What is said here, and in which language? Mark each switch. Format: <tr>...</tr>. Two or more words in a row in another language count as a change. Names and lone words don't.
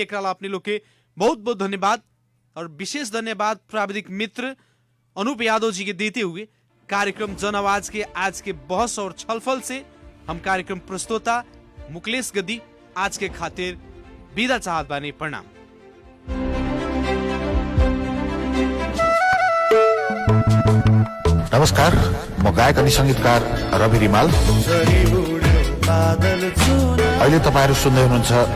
<bho>एक अपने लोग के बहुत बहुत धन्यवाद और विशेष धन्यवाद प्राविधिक मित्र अनूप यादव जी के देते हुए कार्यक्रम जन आवाज के आज के बहस और छलफल से हम कार्यक्रम प्रस्तोता मुकलेश गद्दी आज के खातिर विदा चाहत बानी। प्रणाम।</bho> <ne>नमस्कार, म गायक अनि संगीतकार रवि रिमाल। अहिले तपाईहरु सुन्दै हुनुहुन्छ</ne>